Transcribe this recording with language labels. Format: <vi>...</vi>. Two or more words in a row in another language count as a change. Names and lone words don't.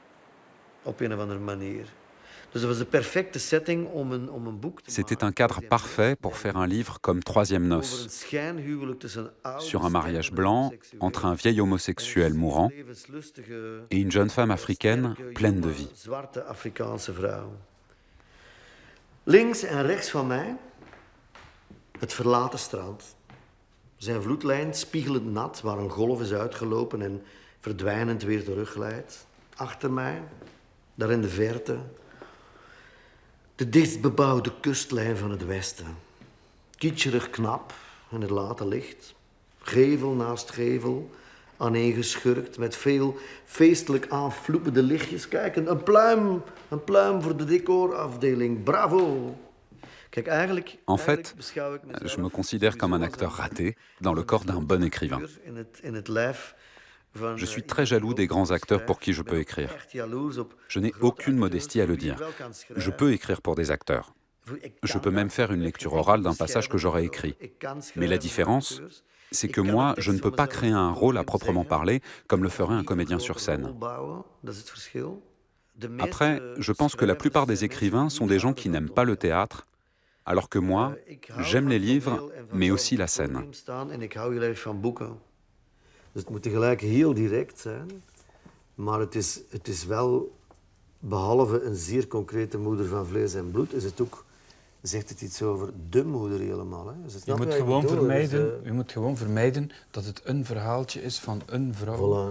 <fr>C'était un cadre parfait pour faire un livre comme Troisième Noces, sur un mariage blanc entre un vieil homosexuel mourant et une jeune femme africaine pleine de vie.</fr> <nl>Links en rechts van mij het verlaten strand. Zijn vloedlijn spiegelend nat waar een golf is uitgelopen en verdwijnend weer terugglijdt. Achter mij, daar in de verte, de dichtstbebouwde kustlijn van het westen. Kitscherig knap in het late licht. Gevel naast gevel, aaneengeschurkt met veel feestelijk aanvloepende lichtjes. Kijk, een pluim voor de decorafdeling. Bravo!</nl> <fr>En fait, je me considère comme un acteur raté dans le corps d'un bon écrivain. Je suis très jaloux des grands acteurs pour qui je peux écrire. Je n'ai aucune modestie à le dire. Je peux écrire pour des acteurs. Je peux même faire une lecture orale d'un passage que j'aurais écrit. Mais la différence, c'est que moi, je ne peux pas créer un rôle à proprement parler comme le ferait un comédien sur scène. Après, je pense que la plupart des écrivains sont des gens qui n'aiment pas le théâtre, alors que moi, j'aime les livres, mais aussi la scène.</fr> <nl>Dus het moet tegelijk heel direct zijn, maar het is wel, behalve een zeer concrete moeder van vlees en bloed, is het ook, zegt het iets over de moeder helemaal. Hè? Dus je moet gewoon vermijden dat het een verhaaltje is van een vrouw.</nl>